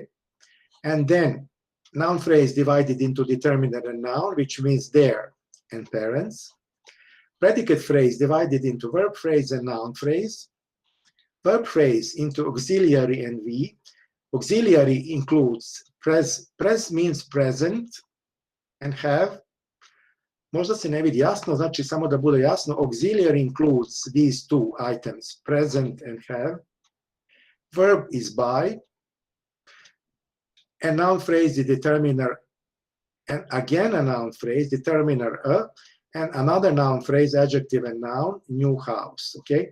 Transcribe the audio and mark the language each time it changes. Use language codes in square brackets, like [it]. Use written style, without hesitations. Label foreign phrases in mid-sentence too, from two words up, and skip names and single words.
[en] And then noun phrase divided into determiner and noun, which means their and parents. Predicate phrase divided into verb phrase and noun phrase. Verb phrase into auxiliary and V. Auxiliary includes pres means present and have. [hr] Možda se ne vidi jasno, znači samo da bude jasno, [en] auxiliary includes these two items, present and have. Verb is by. A noun phrase is determiner, and again a noun phrase, determiner a, and another noun phrase, adjective and noun, new house, okay?